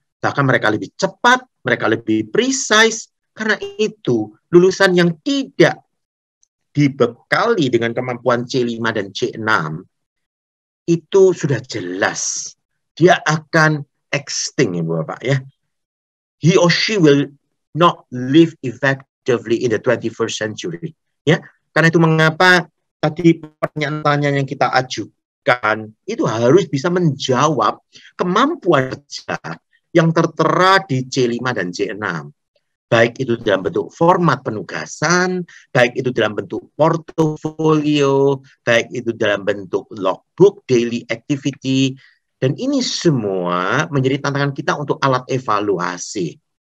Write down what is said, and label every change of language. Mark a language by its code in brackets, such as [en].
[id] Bahkan mereka lebih cepat, mereka lebih precise, karena itu lulusan yang tidak dibekali dengan kemampuan C5 dan C6, itu sudah jelas. Dia akan extinct, Ibu Bapak, ya. [en] He or she will not live effectively in the 21st century. [id] Ya, karena itu mengapa tadi pertanyaan yang kita ajukan itu harus bisa menjawab kemampuan kerja yang tertera di C5 dan C6. Baik itu dalam bentuk format penugasan, baik itu dalam bentuk portofolio, baik itu dalam bentuk logbook, daily activity, dan ini semua menjadi tantangan kita untuk alat evaluasi.